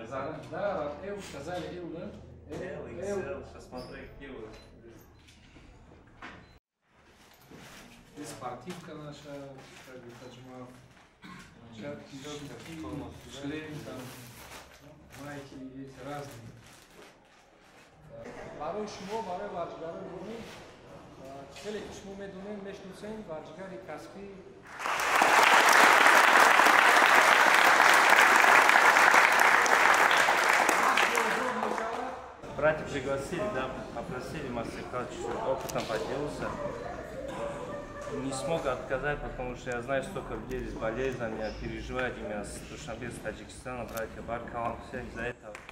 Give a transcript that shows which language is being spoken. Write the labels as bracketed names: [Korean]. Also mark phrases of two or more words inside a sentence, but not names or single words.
[Russian] Да, Эл сказали, Эл, да? L, XL, сейчас смотри, какие вы. И спортивка наша, как бы Таджмал. Шлем там, майки есть разные. [Persian] برای شما برای ورزشکاران ایرانی خیلی شما میدونین میشناسین ورزشکار کسبی [Russian] Братья пригласили, да, попросили мастер-класс, чуть-чуть опытом поделился. Не смог отказать, потому что я знаю, столько людей здесь болеет за меня, переживает именно с Душанбе, с Таджикистана, братья, Баркалам, все из-за этого.